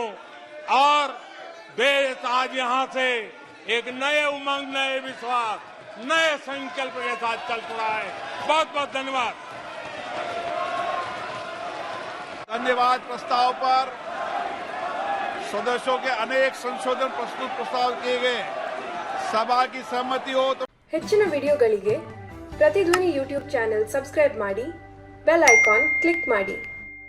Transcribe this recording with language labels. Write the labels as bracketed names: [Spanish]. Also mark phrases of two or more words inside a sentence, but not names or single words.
[Hindi] और देश आज यहां से एक नए उमंग, नए विश्वास, नए संकल्प के साथ चल पड़ा है। बहुत बहुत धन्यवाद। धन्यवाद। प्रस्ताव पर सदस्यों के अनेक संशोधन प्रस्ताव किए गए। सभा की सहमति हो तो [Kannada] ಹೆಚ್ಚಿನ ವಿಡಿಯೋಗಳಿಗೆ ಪ್ರತಿಧ್ವನಿ ಯೂಟ್ಯೂಬ್ ಚಾನೆಲ್ ಸಬ್ಸ್ಕ್ರೈಬ್ ಮಾಡಿ, ಬೆಲ್ ಐಕಾನ್ ಕ್ಲಿಕ್ ಮಾಡಿ।